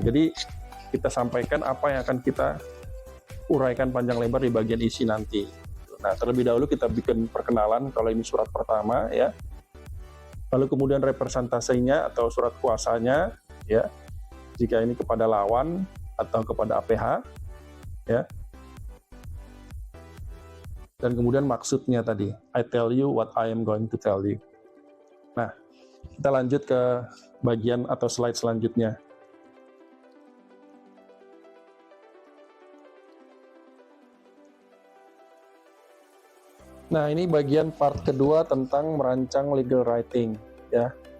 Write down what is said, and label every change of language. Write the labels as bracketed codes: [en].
[id] Jadi kita sampaikan apa yang akan kita uraikan panjang lebar di bagian isi nanti. Nah, terlebih dahulu kita bikin perkenalan kalau ini surat pertama ya. Lalu kemudian representasinya atau surat kuasanya ya. Jika ini kepada lawan atau kepada APH ya. Dan kemudian maksudnya tadi, [en] I tell you what I am going to tell you. [id] Nah, kita lanjut ke bagian atau slide selanjutnya. Nah, ini bagian part kedua tentang merancang legal writing, ya.